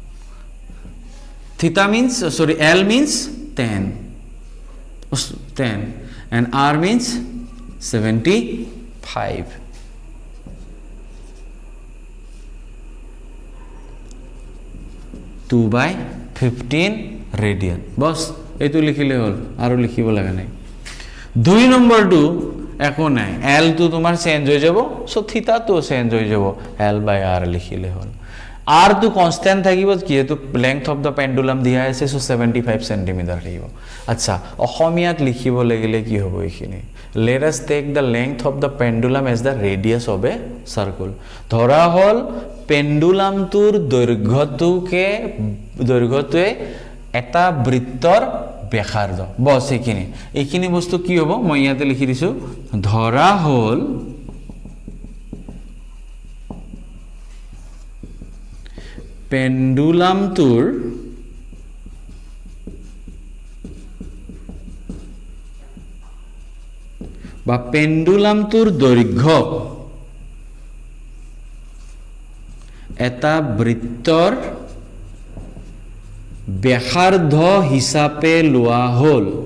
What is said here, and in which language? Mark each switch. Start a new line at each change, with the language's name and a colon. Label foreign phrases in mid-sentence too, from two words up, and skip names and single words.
English: theta means sorry l means 10 and r means 75 2 by 15 radian
Assamese: বস এইটো লিখিলে হল আৰু লিখিব লাগা নাই 2 নম্বৰটো একো নাই l তো তোমাৰ চেঞ্জ হৈ যাব সো থিটা তো চেঞ্জ হৈ যাব
English: l by r
Assamese: লিখিলে হল r তো কনস্ট্যান্ট থাকিব কিহেতু
English: length of the pendulum
Assamese: দিয়া আছে সো 75 সেন্টিমিটার থাকিব আচ্ছা অসমীয়াত লিখিব লাগিলে কি হ'ব এখিনি
English: let us take the length of the pendulum as the radius of a circle
Assamese: ধৰা হল পেন্ডুলামটোৰ দৈৰ্ঘ্যটোৱে এটা বৃত্তৰ ব্যাসাৰ্ধ বস এইখিনি বস্তু কি হ'ব মই ইয়াতে লিখি দিছো ধৰা হল পেন্ডুলামটোৰ বা পেন্ডুলামটোৰ দৈৰ্ঘ্য এটা বৃত্তৰ ব্যাসাৰ্ধ হিচাপে লোৱা হল